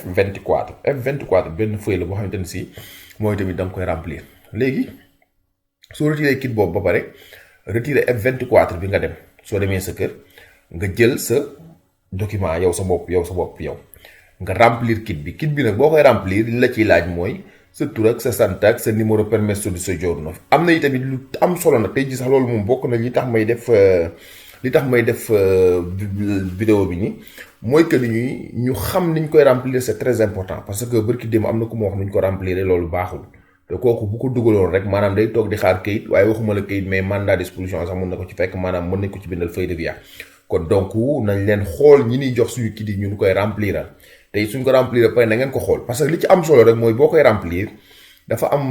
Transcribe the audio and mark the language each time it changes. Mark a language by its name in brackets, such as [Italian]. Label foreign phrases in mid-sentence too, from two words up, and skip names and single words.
[Wolof] F24 benn feuille la boo xamante ni si mooy tamit da nga koy remplir léegi soo retiré kit boobu ba pare retiré F24 bi nga dem soo demee sa kër nga jël sa document yow sa bopp yow nga remplir kit bi nag boo koy remplir li la ciy laaj mooy sa tur ak sa sant ak sa numéro [Italian] permesso di soggiorno [Wolof] am na tamit lu am solo nag tey ji sax loolu moom bokk na li tax may def vidéo bi nii mooy que ni ñu xam niñ koy remplir [French] c'est très important parce que [Wolof] barki démb am na ku ma wax nuñ ko remplir loolu baaxul te kooku bu ko dugaloon rek maanaam day toog di xaar kayit waaye waxuma la kayit [French] mais mandat d'expulsion [Wolof] sax mën na ko ci fekk maanaam mën nañ ko ci bindal [French] feuille de via [Wolof] kon donc nañ leen xool ñi ñuy jox suñu kit yi ñu koy rempliral tey suñ ko remplir ba pare na ngeen ko xool parce que li ci am solo rek mooy boo koy remplir dafa